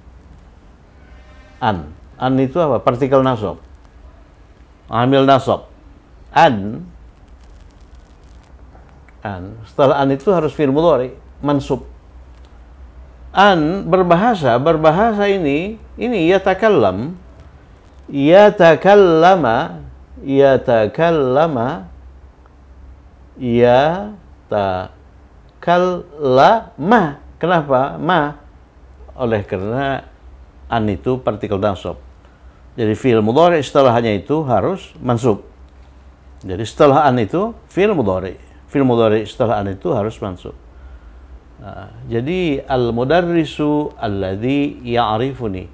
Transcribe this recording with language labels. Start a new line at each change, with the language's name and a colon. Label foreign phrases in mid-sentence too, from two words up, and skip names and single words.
Indonesian: An. An itu apa? Partikel nasab. Amil nasab. An. An. Setelah an itu harus fi'il mudhari, mansub. An berbahasa ini yatakallam.
Arabic: يتكلم. يتكلم. يتكلم.
Indonesian: Kenapa? Ma. Oleh karena an itu partikel nasab. Jadi fi'il mudhari setelahnya itu harus mansub. Jadi setelah an itu fi'il mudhari. Fi'il mudhari setelah an itu harus mansub.
Arabic: Jadi المدرس الذي يعرفني.